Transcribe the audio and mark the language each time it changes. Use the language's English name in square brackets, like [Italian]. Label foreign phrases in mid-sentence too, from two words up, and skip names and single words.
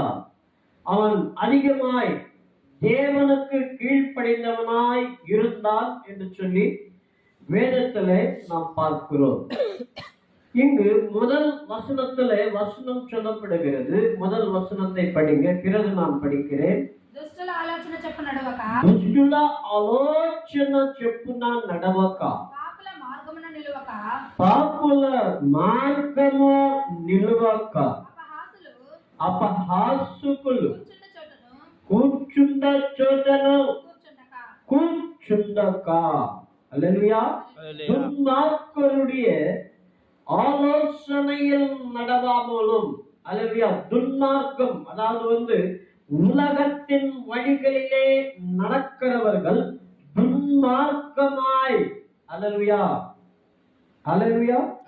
[Tamil] அவன் அதிகமாய் தேவனுக்கு கீழ்ப்படிந்தவனாய் இருந்தான் என்று சொல்லி வேதத்திலே நாம் பார்க்கிறோம். இங்கு முதல் வசனத்திலே வசனம் சொல்லப்படுகிறது. முதல் வசனத்தை படிங்க, பிறகு நான் படிக்கிறேன். [Telugu] దుష్టుల ఆలోచన చెప్పున నడవక, దుష్టుల ఆలోచన చెప్పున నడవక, పాపుల మార్గమున నిలువక, పాపుల మార్గము నిలువక, అపహాసులు కూర్చుండ చోటను కూర్చుండక. [Tamil] அல்லேலூயா. துன்மார்க்கருடைய ஆலோசனையில் நடவாமலும், அல்லேலூயா, துன்மார்க்கம் அதாவது உலகத்தின் வழிகளிலே நடக்கிறவர்கள் துன்மார்க்கமாய், அல்லேலூயா, அல்லேலூயா,